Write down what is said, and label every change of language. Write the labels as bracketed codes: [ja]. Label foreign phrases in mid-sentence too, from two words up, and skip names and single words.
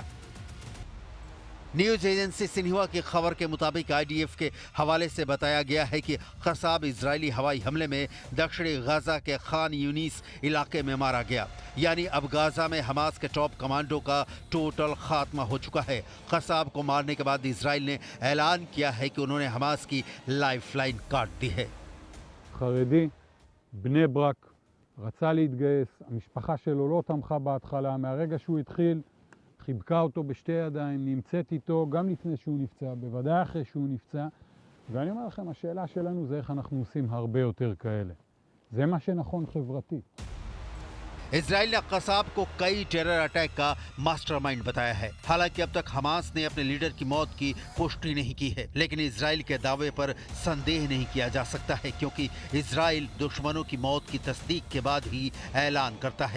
[hi] न्यूज एजेंसी सिन्हुआ की खबर के मुताबिक आईडीएफ के हवाले से बताया गया है कि कसाब इजरायली हवाई हमले में दक्षिणी गाजा के खान यूनिस इलाके में मारा गया। यानी अब गाजा में हमास के [en] top commando [hi] का टोटल खात्मा हो चुका है। कसाब को मारने के बाद इजराइल ने ऐलान किया है कि उन्होंने हमास की लाइफलाइन काट दी है। [he] חרדי, בני ברק, רצה להתגייס, המשפחה שלו לא תמכה בהתחלה, מהרגע שהוא התחיל חיבקה אותו בשתי ידיים, נמצאת איתו גם לפני שהוא נפצע, בוודאי אחרי שהוא נפצע, ואני אומר לכם, השאלה שלנו זה איך אנחנו עושים הרבה יותר כאלה. זה מה שנכון חברתי. [hi] इजराइल ने कसाब को कई [en] terror attack [hi] का मास्टरमाइंड बताया है। हालांकि अब तक हमास ने अपने लीडर की मौत की पुष्टि नहीं की है, लेकिन इजराइल के दावे पर संदेह नहीं किया जा सकता है, क्योंकि इजराइल दुश्मनों की मौत की तस्दीक के बाद ही ऐलान करता है।